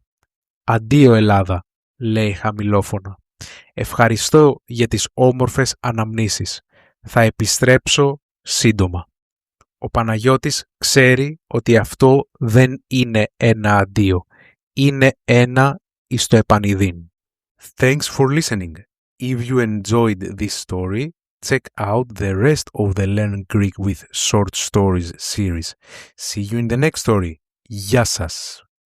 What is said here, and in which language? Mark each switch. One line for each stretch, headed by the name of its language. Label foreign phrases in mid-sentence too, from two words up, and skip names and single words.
Greek: «Αντίο Ελλάδα», λέει χαμηλόφωνα. «Ευχαριστώ για τις όμορφες αναμνήσεις. Θα επιστρέψω σύντομα». Ο Παναγιώτης ξέρει ότι αυτό δεν είναι ένα αντίο. Είναι ένα εις το επανειδήν.
English: Thanks for listening. If you enjoyed this story, check out the rest of the Learn Greek with Short Stories series. See you in the next story.
Greek: Γεια σας!